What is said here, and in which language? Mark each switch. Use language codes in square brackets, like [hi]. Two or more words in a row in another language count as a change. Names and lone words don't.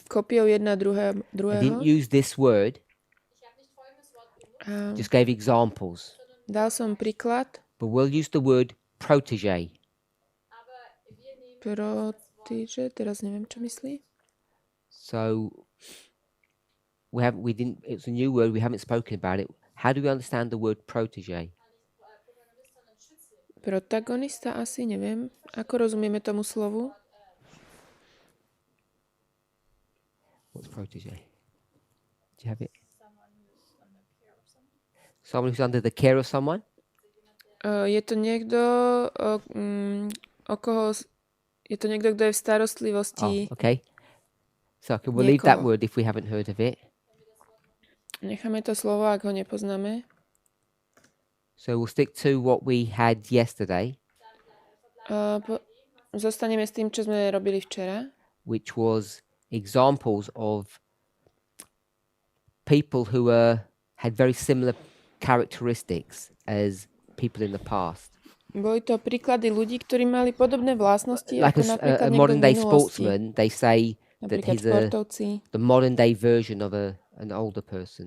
[sk] kopiou jedna [en] I didn't [sk] druhého. [en] use this word, [sk] A [en] just gave examples. [sk] dal som príklad. [en] But we'll use the word protege. [sk] Protíže, teraz neviem, čo myslí. [en] So it's a new word, we haven't spoken about it. How do we understand the word protege? [sk] Protagonista asi, neviem. Ako rozumieme tomu slovu? [en] What's protege? Do you have it? Someone who's under the care of someone? [sk] Je to niekto, o koho... Je to niekto, kto je v starostlivosti. [en] Oh, okay. So we'll leave that [sk] Niekoho. [en] word if we haven't heard of it. [sk] Necháme to slovo, ak ho nepoznáme. [en] So we'll stick to what we had yesterday, [sk] Zostaneme s tým, čo sme robili včera. [en] which was examples of people who had very similar characteristics as people in the past. [sk] Boli to príklady ľudí, ktorí mali podobné vlastnosti, [en] Like [sk] ako napríklad [en] a [sk] niekto [en] modern [sk] v [en] day [sk] minulosti. [en] sportsman, they say that [sk] Napríklad [en] he's [sk] športovci. [en] the modern day version of an older person.